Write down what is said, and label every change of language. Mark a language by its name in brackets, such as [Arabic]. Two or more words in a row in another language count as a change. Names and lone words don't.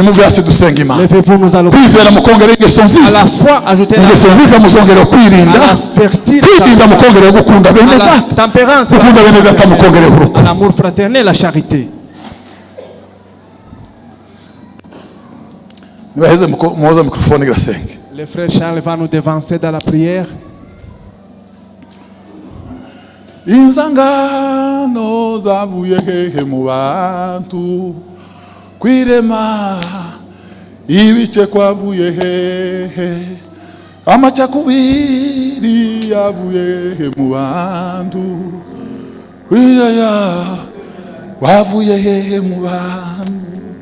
[French] Levez-vous, nous allons à la fois ajouter la à la tempérance, à l'amour fraternel, la charité. Le frère Charles va nous devancer dans la prière. [Kinyarwanda] Inzangano zavuye hehe mu bantu kwirema ibice kwavuye hehe amacakubiri yavuye he mu bantu wiyaya wavuye hehe mu bantu